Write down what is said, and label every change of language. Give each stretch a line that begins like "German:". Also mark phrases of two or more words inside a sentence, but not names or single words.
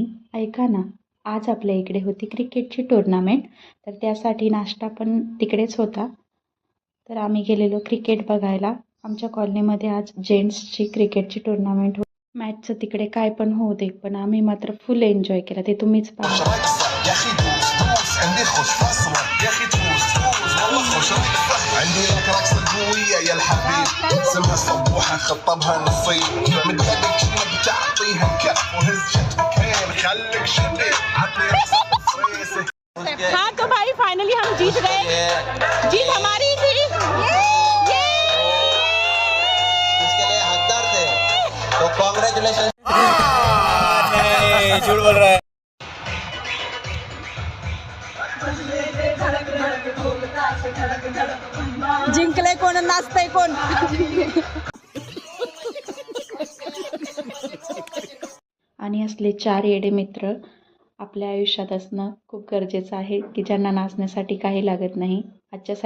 Marathi: ऐका ना, आज आपल्या इकडे होती क्रिकेटची टुर्नामेंट, तर त्यासाठी नाश्ता पण तिकडेच होता. तर आम्ही गेलेलो क्रिकेट बघायला. आमच्या कॉलनीमध्ये आज जेंट्सची क्रिकेटची टुर्नामेंट होती. मॅचचं तिकडे काय पण होऊ दे, पण आम्ही मात्र
English: full enjoy
Marathi: केला. ते तुम्हीच पहा.
Arabic: عندي لك رقصة قوية يا الحبيب اسمها صبوحة خطبها نصيب من هذيك شنو بتعطيها الكف وهز شتكين خليك شبيب عطني رقصة فريسة.
Hindi: हाँ तो भाई फाइनली हम जीत गए, जीत हमारी थी। इसके लिए हकदार थे, तो कॉन्ग्रेचुलेशन। नहीं, झूठ बोल रहा है।
Marathi: जिंकले कोण, नाचतंय कोण? आणि असले 4 येडे मित्र आपल्या आयुष्यात असणं खूप गरजेचं आहे, की ज्यांना नाचण्यासाठी काही लागत नाही.